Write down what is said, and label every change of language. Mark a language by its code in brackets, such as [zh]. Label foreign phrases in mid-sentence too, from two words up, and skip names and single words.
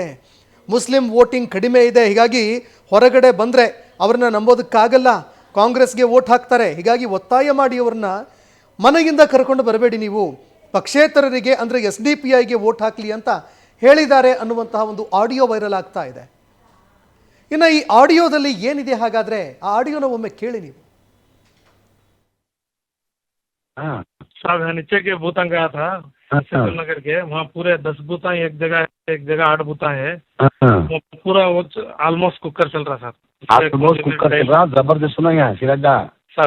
[kn] ಮುಸ್ಲಿಂ ವೋಟಿಂಗ್ ಕಡಿಮೆ ಇದೆ, ಹೀಗಾಗಿ ಹೊರಗಡೆ ಬಂದರೆ ಅವ್ರನ್ನ ನಂಬೋದಕ್ಕಾಗಲ್ಲ, ಕಾಂಗ್ರೆಸ್ಗೆ ವೋಟ್ ಹಾಕ್ತಾರೆ, ಹೀಗಾಗಿ ಒತ್ತಾಯ ಮಾಡಿ ಅವ್ರನ್ನ ಮನೆಯಿಂದ ಕರ್ಕೊಂಡು ಬರಬೇಡಿ, ನೀವು ಪಕ್ಷೇತರರಿಗೆ ಅಂದರೆ SDPIಗೆ ವೋಟ್ ಹಾಕಲಿ ಅಂತ ಹೇಳಿದ್ದಾರೆ ಅನ್ನುವಂತಹ ಒಂದು ಆಡಿಯೋ ವೈರಲ್ ಆಗ್ತಾ ಇದೆ. ಇನ್ನು ಈ ಆಡಿಯೋದಲ್ಲಿ ಏನಿದೆ ಹಾಗಾದರೆ ಆ ಆಡಿಯೋನ ಒಮ್ಮೆ ಕೇಳಿ ನೀವು. [hi] साहब नीचे के बूथा गया था नगर के, वहाँ पूरे 10 बूथा एक जगह 8 बूथा है, वो पूरा ऑलमोस्ट कुकर चल रहा सर. आप तो बहुत कुकर चल रहा, जबरदस्त सुनो यहाँ सिराजा, साहब